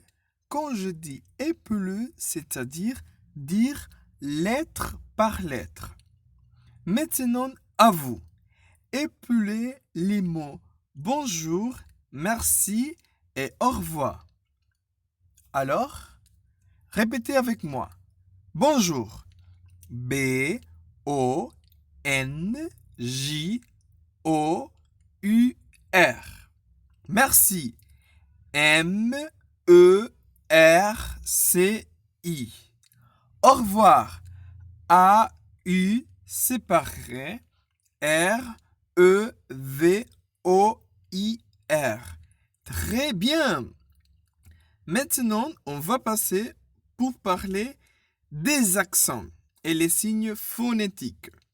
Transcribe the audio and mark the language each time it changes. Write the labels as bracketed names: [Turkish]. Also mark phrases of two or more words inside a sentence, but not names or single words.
[French] Quand je dis épeler, c'est-à-dire dire lettre par lettre. Maintenant, à vous. Épelez les mots bonjour, merci et au revoir. Alors, répétez avec moi. Bonjour. B, O, N, J, O, U, R. Merci. M, E, R, C, I. Au revoir. A, U, séparé. R, E, V, O, I, R. Très bien. Maintenant, on va passer pour parler des accents et les signes phonétiques.